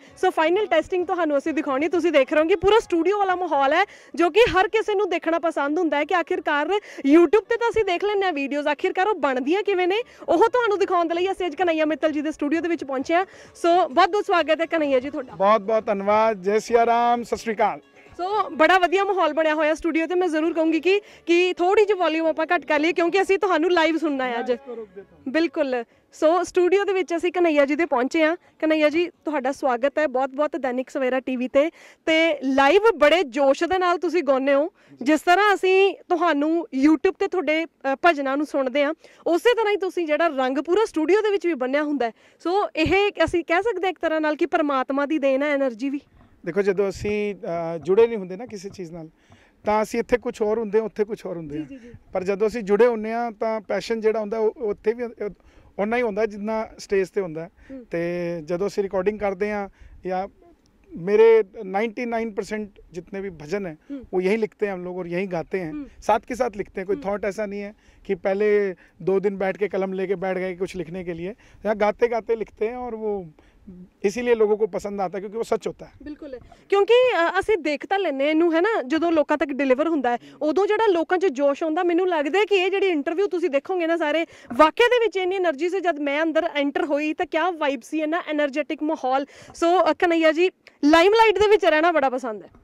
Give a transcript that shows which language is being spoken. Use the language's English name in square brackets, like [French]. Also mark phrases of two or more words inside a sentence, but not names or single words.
[Punjabi] ਸੋ [English] final testing [Punjabi] ਤੁਹਾਨੂੰ ਅਸੀਂ ਦਿਖਾਉਣੀ। ਤੁਸੀਂ ਦੇਖ ਰਹੇ ਹੋ ਕਿ ਪੂਰਾ ਸਟੂਡੀਓ ਵਾਲਾ ਮਾਹੌਲ ਹੈ ਜੋ ਕਿ ਹਰ ਕਿਸੇ ਨੂੰ ਦੇਖਣਾ ਪਸੰਦ ਹੁੰਦਾ ਹੈ ਕਿ ਆਖਿਰਕਾਰ YouTube ਤੇ ਤਾਂ ਅਸੀਂ ਦੇਖ ਲੈਂਦੇ ਹਾਂ ਵੀਡੀਓਜ਼, ਆਖਿਰਕਾਰ ਉਹ ਬਣਦੀਆਂ ਕਿਵੇਂ ਨੇ ਉਹ ਤੁਹਾਨੂੰ ਦਿਖਾਉਣ ਦੇ ਲਈ ਅਸੀਂ ਅੱਜ ਕਨਈਆ ਮਿੱਤਲ ਜੀ ਦੇ ਸਟੂਡੀਓ ਦੇ ਵਿੱਚ ਪਹੁੰਚੇ ਹਾਂ। ਸੋ ਬਹੁਤ ਬਹੁਤ ਸਵਾਗਤ ਹੈ ਕਨਈਆ ਜੀ ਤੁਹਾਡਾ। [Hindi] बहुत बहुत धन्यवाद। जय सिया राम, [Punjabi] ਸਤ ਸ੍ਰੀ ਅਕਾਲ। ਸੋ ਬੜਾ ਵਧੀਆ ਮਾਹੌਲ ਬਣਿਆ ਹੋਇਆ ਸਟੂਡੀਓ ਤੇ। ਮੈਂ ਜ਼ਰੂਰ ਕਹੂੰਗੀ ਕਿ ਥੋੜੀ ਜਿਹੀ ਵੋਲਿਊਮ ਆਪਾਂ ਘੱਟ ਕਰ ਲਈਏ ਕਿਉਂਕਿ ਅਸੀਂ ਤੁਹਾਨੂੰ ਲਾਈਵ ਸੁਣਨਾ ਹੈ ਅੱਜ। ਬਿਲਕੁਲ। ਸੋ ਸਟੂਡੀਓ ਦੇ ਵਿੱਚ ਅਸੀਂ ਕਨਈਆ ਜੀ ਦੇ ਪਹੁੰਚੇ ਹਾਂ। ਕਨਈਆ ਜੀ ਤੁਹਾਡਾ ਸਵਾਗਤ ਹੈ ਬਹੁਤ ਬਹੁਤ ਦੈਨਿਕ ਸਵੇਰਾ ਟੀਵੀ ਤੇ ਲਾਈਵ ਬੜੇ ਜੋਸ਼ ਦੇ ਨਾਲ ਤੁਸੀਂ ਗਾਉਂਦੇ ਹੋ। ਜਿਸ ਤਰ੍ਹਾਂ ਅਸੀਂ ਤੁਹਾਨੂੰ YouTube ਤੇ ਤੁਹਾਡੇ ਭਜਨਾਂ ਨੂੰ ਸੁਣਦੇ ਹਾਂ, ਉਸੇ ਤਰ੍ਹਾਂ ਹੀ ਤੁਸੀਂ ਜਿਹੜਾ ਰੰਗ ਪੂਰਾ ਸਟੂਡੀਓ ਦੇ ਵਿੱਚ ਵੀ ਬੰਨਿਆ ਹੁੰਦਾ। ਸੋ ਇਹ ਅਸੀਂ ਕਹਿ ਸਕਦੇ ਹਾਂ ਇੱਕ ਤਰ੍ਹਾਂ ਨਾਲ ਕਿ ਪਰਮਾਤਮਾ ਦੀ ਦੇਣ ਹੈ ਐਨਰਜੀ ਵੀ। ਦੇਖੋ ਜੋ ਅਸੀ ਜੁੜੇ ਨਹੀਂ ਹੋਂਗੇ ਨਾ ਕਿਸੀ ਚੀਜ਼ ਨਾਲ, ਤੋ ਅਸੀ ਇੱਥੇ ਕੁਛ ਹੋਰ ਹੋਂਗੇ, ਉੱਥੇ ਕੁਛ ਹੋਰ ਹੋਂਗੇ। ਪਰ ਜੋ ਅਸੀ ਜੁੜੇ ਹੋਂਗੇ ਹਾਂ ਤੋ ਪੈਸ਼ਨ ਜੋ ਹੋਂਦਾ ਉੱਥੇ ਭੀ ਉੰਨਾ ਹੀ ਹੋਂਦਾ ਜਿੰਨਾ ਸਟੇਜ ਤੇ ਹੋਂਦਾ। ਤੇ ਜਦੋਂ ਅਸੀ [Hindi] रिकॉर्डिंग करते हैं या मेरे 99% जितने भी भजन हैं वो यही लिखते हैं हम लोग और यही गाते हैं, साथ के साथ लिखते हैं। कोई थॉट ऐसा नहीं है कि पहले 2 दिन बैठ के कलम लेके बैठ गए कुछ लिखने के लिए। यहाँ गाते गाते लिखते हैं और वो इसीलिए लोगों को पसंद आता है क्योंकि वो सच होता है। बिल्कुल, क्योंकि [Punjabi] ਅਸੀਂ ਦੇਖ ਤਾਂ ਲੈਨੇ ਇਹਨੂੰ ਹੈ ਨਾ, ਜਦੋਂ ਲੋਕਾਂ ਤੱਕ ਡਿਲੀਵਰ ਹੁੰਦਾ ਹੈ ਉਦੋਂ ਜਿਹੜਾ ਲੋਕਾਂ 'ਚ ਜੋਸ਼ ਆਉਂਦਾ। ਮੈਨੂੰ ਲੱਗਦਾ ਕਿ ਇਹ ਜਿਹੜੀ ਇੰਟਰਵਿਊ ਤੁਸੀਂ ਦੇਖੋਗੇ ਨਾ ਸਾਰੇ, ਵਾਕਿਆ ਦੇ ਵਿੱਚ ਇੰਨੀ એનર્ਜੀ ਸੀ। ਜਦ ਮੈਂ ਅੰਦਰ ਐਂਟਰ ਹੋਈ ਤਾਂ ਕਿਆ ਵਾਈਬ ਸੀ, ਇੰਨਾ એનર્ਜੈਟਿਕ ਮਾਹੌਲ। ਸੋ ਕਨਈਆ ਜੀ ਲਾਈਮਲਾਈਟ ਦੇ ਵਿੱਚ ਰਹਿਣਾ ਬੜਾ ਪਸੰਦ ਹੈ?